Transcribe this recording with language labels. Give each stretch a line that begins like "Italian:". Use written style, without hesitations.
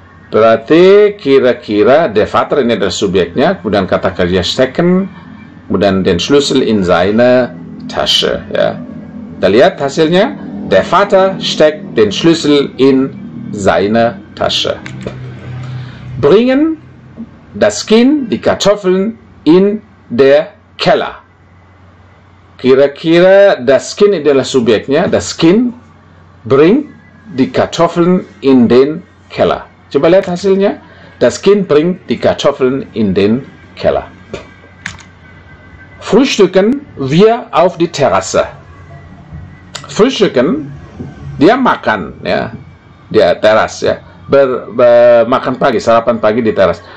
Indonesian: Berarti kira-kira der Vater ini adalah subjeknya, kemudian kata kerja stecken, kemudian
German: den Schlüssel in seine Tasche.
Indonesian: Ya. Kita lihat hasilnya.
German: Der Vater steckt den Schlüssel in seine Tasche. Bringen das Kind die Kartoffeln in der Keller.
Indonesian: Kira-kira das Kind adalah subjeknya.
German: Das Kind bringt die Kartoffeln in den Keller.
Indonesian: Coba lihat hasilnya.
German: Das Kind bringt die Kartoffeln in den Keller. Frühstücken wir auf die Terrasse.
Indonesian: Frühstücken, dia makan, ya, dia teras, ya, makan pagi, sarapan pagi di teras.